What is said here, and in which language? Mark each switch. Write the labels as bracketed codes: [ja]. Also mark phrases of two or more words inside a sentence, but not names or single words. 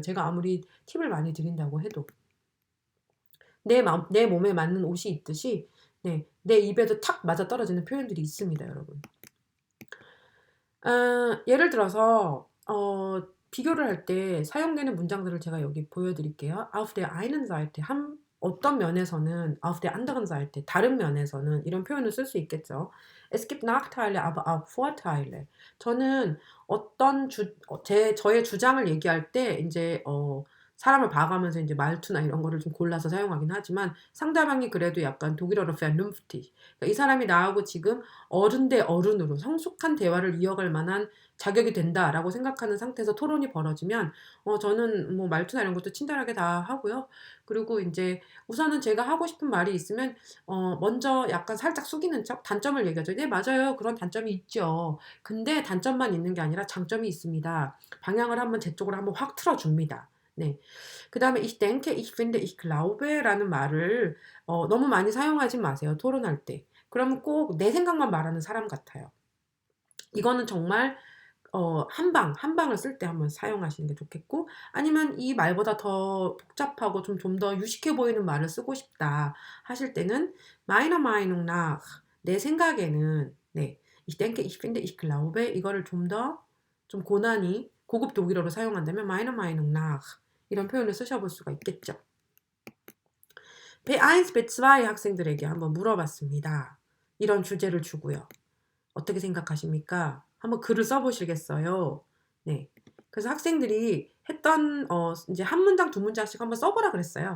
[ko] 제가 아무리 팁을 많이 드린다고 해도 내 몸에 맞는 옷이 있듯이 내 입에도 탁 맞아떨어지는 표현들이 있습니다, 여러분. 예를 들어서 비교를 할 때 사용되는 문장들을 제가 여기 보여드릴게요. [de] Auf der einen Seite [ko] 어떤 면에서는 [de] auf der anderen Seite [ko] 다른 면에서는 이런 표현을 쓸 수 있겠죠. [de] Es gibt Nachteile, aber auch Vorteile. [ko] 저는 저의 주장을 얘기할 때 이제 사람을 봐가면서 이제 말투나 이런 거를 좀 골라서 사용하긴 하지만 상대방이 그래도 약간 독일어로 vernünftig. 그러니까 이 사람이 나하고 지금 어른 대 어른으로 성숙한 대화를 이어갈 만한 자격이 된다라고 생각하는 상태에서 토론이 벌어지면 저는 뭐 말투나 이런 것도 친절하게 다 하고요. 그리고 이제 우선은 제가 하고 싶은 말이 있으면 먼저 약간 살짝 숙이는 척 단점을 얘기하죠. 네, 맞아요. 그런 단점이 있죠. 근데 단점만 있는 게 아니라 장점이 있습니다. 방향을 한번 제 쪽으로 한번 확 틀어줍니다. 네. 그다음에 [de] ich denke, ich finde, ich glaube [ko] 라는 말을 너무 많이 사용하지 마세요. 토론할 때. 그러면 꼭 내 생각만 말하는 사람 같아요. 이거는 정말 한 방을 쓸 때 한번 사용하시는 게 좋겠고 아니면 이 말보다 더 복잡하고 좀 더 유식해 보이는 말을 쓰고 싶다 하실 때는 [de] meiner Meinung nach [ko] 내 생각에는 [de] ich denke, ich finde, ich glaube [ko] 이거를 좀 고난이 고급 독일어로 사용한다면 [de] meiner Meinung nach [ko] 이런 표현을 쓰셔볼 수가 있겠죠. B1, B2 학생들에게 한번 물어봤습니다. 이런 주제를 주고요. 어떻게 생각하십니까? 한번 글을 써보시겠어요? 네. 그래서 학생들이 했던 이제 한 문장 두 문장씩 한번 써보라 그랬어요.